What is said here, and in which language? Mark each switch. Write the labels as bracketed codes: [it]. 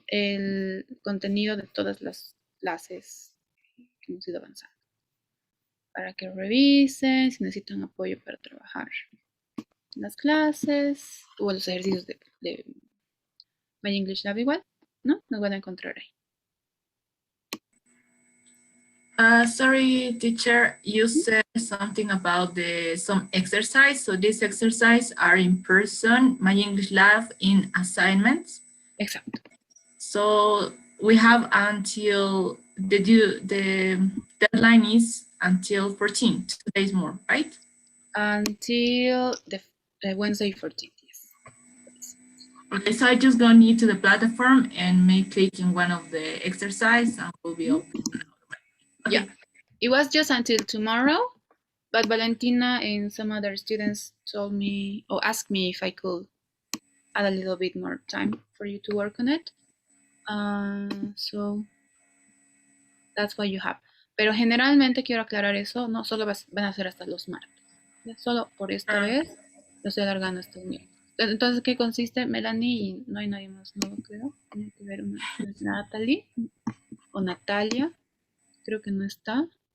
[es] El contenido de todas las clases que hemos ido avanzando. Para que revisen, si necesitan apoyo para trabajar las clases o los ejercicios de My English Lab igual, ¿no? Nos van a encontrar ahí. [en] Sorry, teacher, you said something about some exercise. So these exercises are in person, My English Lab in assignments. [es] Exacto. [en] So we have until the deadline is until 14, 2 days more, right? Until the Wednesday 14th, yes. Okay, so I just go need to the platform and make click in one of the exercise and will be open. Okay. Yeah, it was just until tomorrow, but Valentina and some other students told me or asked me if I could add a little bit more time for you to work on it. So that's what you have. [es] Pero generalmente quiero aclarar eso, no solo van a ser hasta los martes. ¿Ya? Solo por esta vez lo estoy alargando hasta el miércoles. Entonces, ¿qué consiste? Melanie y no hay nadie más nuevo, creo. Tiene que ver una Natalie o Natalia, creo que no está.